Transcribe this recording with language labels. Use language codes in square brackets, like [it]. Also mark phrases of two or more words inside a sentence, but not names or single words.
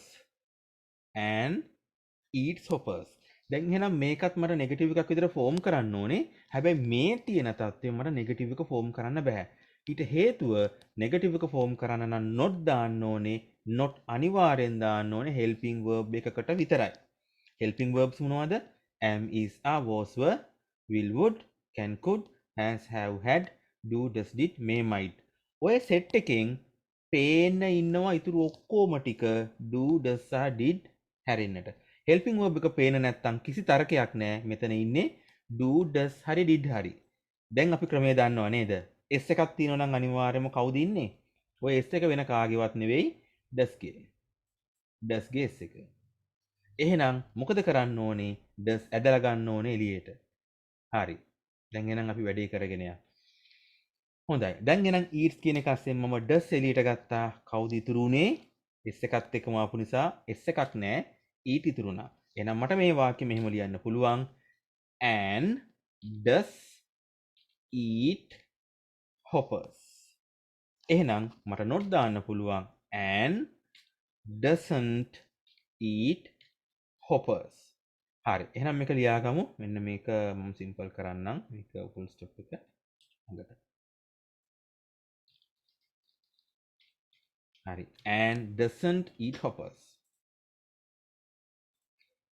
[en] and eats hoppers. [si] දැන් එහෙනම් මේකත් මට නෙගටිව් එකක් විදිහට ෆෝම් කරන්න ඕනේ. හැබැයි මේ තියෙන தත්ත්වය මට නෙගටිව් එක ෆෝම් කරන්න බෑ. ඊට හේතුව නෙගටිව් එක ෆෝම් කරන්න නම් not දාන්න ඕනේ. not අනිවාර්යෙන් දාන්න ඕනේ [en] helping verb [si] එකකට විතරයි. [en] helping verbs මොනවද? am, is, are, was, were, will, would, can, could, has, have, had, do, does, did, may, might. [si] ඔය සෙට් එකෙන් පේන්න ඉන්නවා ඉතුරු ඔක්කොම ටික [en] do, does, [si] සහ did හැරෙන්නට. [en] helping verb [si] එක පේන නැත්තම් කිසි තරකයක් නැහැ. මෙතන ඉන්නේ [en] do, does [si] හරි did හරි. දැන් අපි ක්‍රමය දන්නවා නේද? s එකක් තියෙනවා නම් අනිවාර්යයෙන්ම කවුද ඉන්නේ? ඔය s එක වෙන කාගේවත් නෙවෙයි does ගේ. does ගේ s එක. එහෙනම් මොකද කරන්න ඕනේ? does ඇදලා ගන්න ඕනේ එළියට. හරි. දැන් එහෙනම් අපි වැඩේ කරගෙන යමු. හොඳයි. දැන් එහෙනම් eats කියන එක අස්සෙන් මම does එළියට ගත්තා. කවුද ඉතුරු උනේ? s එකත් එක්කම ආපු නිසා s එකක් නැහැ. eat ඉතුරුනා. එහෙනම් මට මේ වාක්‍ය මෙහෙම ලියන්න පුළුවන්. [en] and does eat hoppers. [si] එහෙනම් මට not දාන්න පුළුවන්. [en] and doesn't eat hoppers. [si] හරි. එහෙනම් මේක ලියාගමු. මෙන්න මේක මම සිම්පල් කරන්නම්. මේක [en] full stop [si] එක හොඳට. හරි. [en] and doesn't eat hoppers.